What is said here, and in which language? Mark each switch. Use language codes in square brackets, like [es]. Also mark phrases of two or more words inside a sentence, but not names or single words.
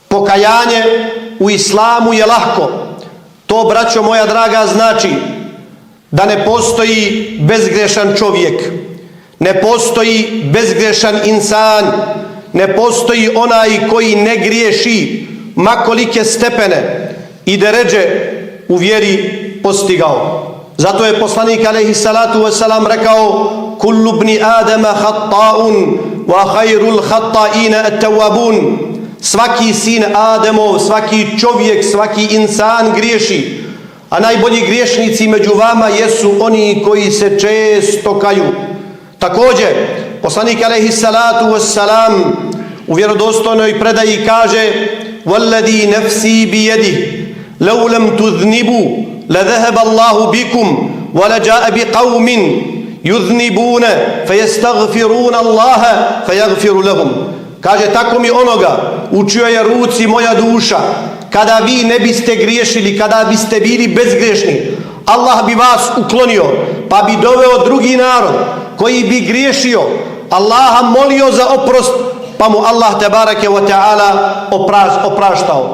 [bs] Pokajanje u islamu je lahko. To, braćo moja draga, znači da ne postoji bezgrešan čovjek, ne postoji bezgrešan insan, ne postoji onaj koji ne griješi makolike stepene i deređe u vjeri postigao. Zato je poslanik [ar] عليه الصلاة والسلام [bs] rekao: [ar] كل ابن آدم خطاء وخير الخطائين التوابون. [bs] Svaki sin Ademov, svaki čovjek, svaki insan griješi, a najbolji griješnici među vama jesu oni koji se često kaju. Također, poslanik [ar] عليه الصلاة والسلام [bs] u vjerodostojnoj predaji kaže: [ar] "والذي نفسي بيده لو لم تذنبوا لذهب الله بكم ولجاء بقوم يذنبون فيستغفرون الله فيغفر لهم." [bs] Kaže: tako mi onoga u čijoj je ruci moja duša, kada vi ne biste griješili, kada biste bili bezgrešni, Allah bi vas uklonio, pa bi doveo drugi narod koji bi griješio, Allaha molio za oprost, pa mu Allah [ar] تبارك وتعالى [bs] opraštao.